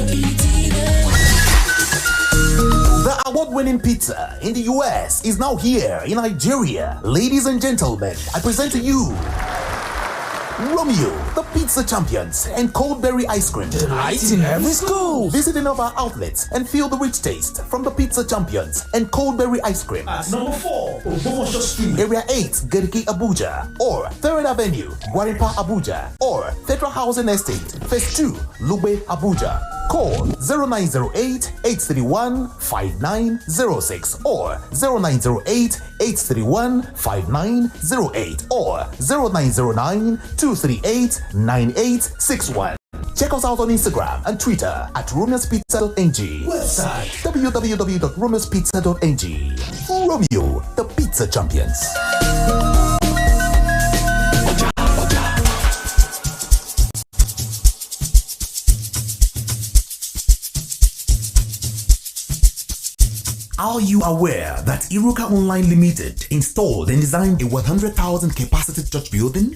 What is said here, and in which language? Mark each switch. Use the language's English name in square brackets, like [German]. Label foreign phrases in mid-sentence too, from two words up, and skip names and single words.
[English] The award-winning pizza in the US is now here in Nigeria. Ladies and gentlemen, I present to you Romeo, the pizza champions, and cold-berry ice cream. Delight in every school. Visit any of our outlets and feel the rich taste from the pizza champions and cold-berry ice cream. At number 4, Ogbomosho Street, Area 8, Geriki, Abuja, or 3rd Avenue, Gwarinpa, Abuja, or Federal Housing Estate, Phase 2, Lube, Abuja. Call 0908-831-5906 or 0908-831-5908 or 0909-238-9861. Check us out on Instagram and Twitter at romeospizza.ng. Website www.romeospizza.ng. Romeo, the pizza champions. Are you aware that Iruka Online Limited installed and designed a 100,000 capacity church building?